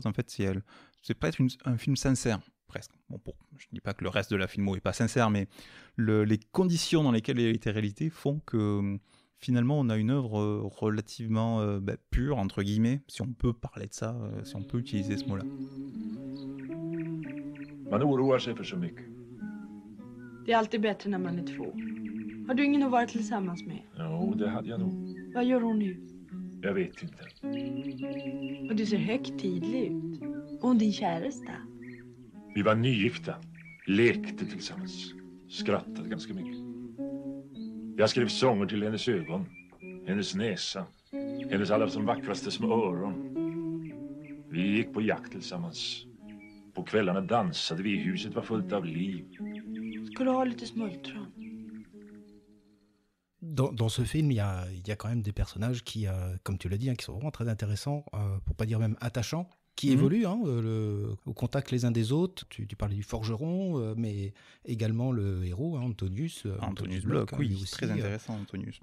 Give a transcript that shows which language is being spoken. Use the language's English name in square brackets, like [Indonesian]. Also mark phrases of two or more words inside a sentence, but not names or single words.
[French] En fait, c'est pas un film sincère, presque. Bon, je ne dis pas que le reste de la filmo est pas sincère, mais les conditions dans lesquelles il a été réalisé font que finalement on a une œuvre relativement pure, entre guillemets, si on peut parler de ça, si on peut utiliser ce mot-là. [Swedish] Man oroar sig för så mycket. Det är alltid bättre när man är två. Har du ingen att vara tillsammans med? Jo, det hade jag nog. Vad gör hon nu? Jag vet inte. Och du ser högtidlig ut. Och din käresta? Vi var nygifta. Lekte tillsammans. Skrattade ganska mycket. Jag skrev sånger till hennes ögon. Hennes näsa. Hennes alla som vackraste små öron. Vi gick på jakt tillsammans. På kvällarna dansade vi. Huset var fullt av liv. Ska du ha lite smultron? [French] Dans ce film, il y a quand même des personnages qui, comme tu l'as dit, qui sont vraiment très intéressants, pour pas dire même attachants, qui évoluent au contact les uns des autres. Tu parlais du forgeron, mais également le héros, Antonius Bloch, oui, aussi, très intéressant, Antonius.